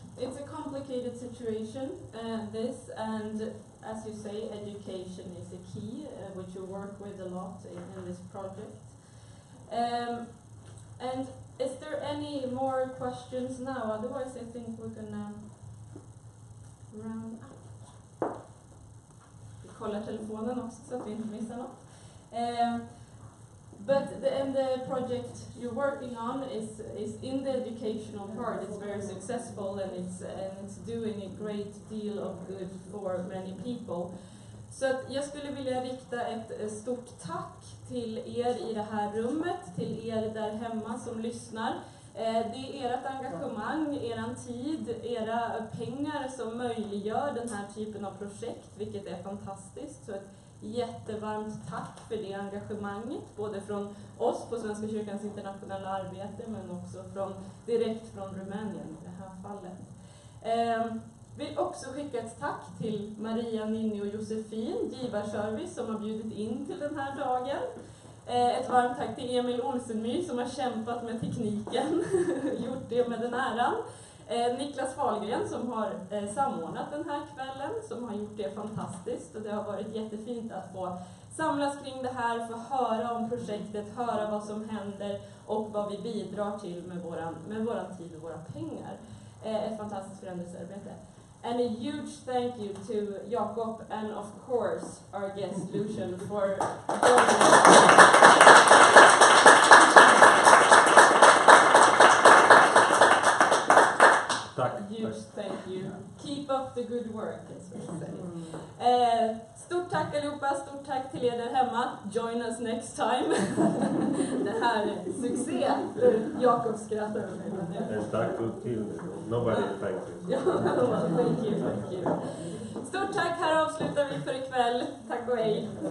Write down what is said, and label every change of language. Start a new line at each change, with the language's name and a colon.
English: It's a complicated situation, this, and as you say, education is a key, which you work with a lot in this project. And Is there any more questions now? Otherwise, I think we're gonna round up.
Swedish: Vi kollar telefonen också så att vi inte missar något.
English: But the project you're working on is in the educational part. It's very successful and it's doing a great deal of good for many people.
Swedish: Så att jag skulle vilja rikta ett stort tack till er i det här rummet, till er där hemma som lyssnar. Det är ert engagemang, eran tid, era pengar som möjliggör den här typen av projekt, vilket är fantastiskt. Så ett jättevarmt tack för det engagemanget, både från oss på Svenska kyrkans internationella arbete, men också direkt från Rumänien i det här fallet. Vill också skicka ett tack till Maria, Ninni och Josefin, givarservice, som har bjudit in till den här dagen. Ett varmt tack till Emil Olsenmy som har kämpat med tekniken, gjort det med den äran. Niklas Fahlgren som har samordnat den här kvällen, som har gjort det fantastiskt. Och det har varit jättefint att få samlas kring det här, få höra om projektet, höra vad som händer och vad vi bidrar till med våran tid och våra pengar. Ett fantastiskt förändringsarbete.
English: And a huge thank you to Jakob and of course our guest Lucian for joining us. Huge thank you. Keep up the good work, as we say.
Swedish: Stort tack allihopa, stort tack till er där hemma.
English: Join us next time.
Swedish: Det här är succé. Jakob skrattar över mig. Tack till
English: nobody, thank you. Thank you.
Swedish: Stort tack, här avslutar vi för ikväll. Tack och hej.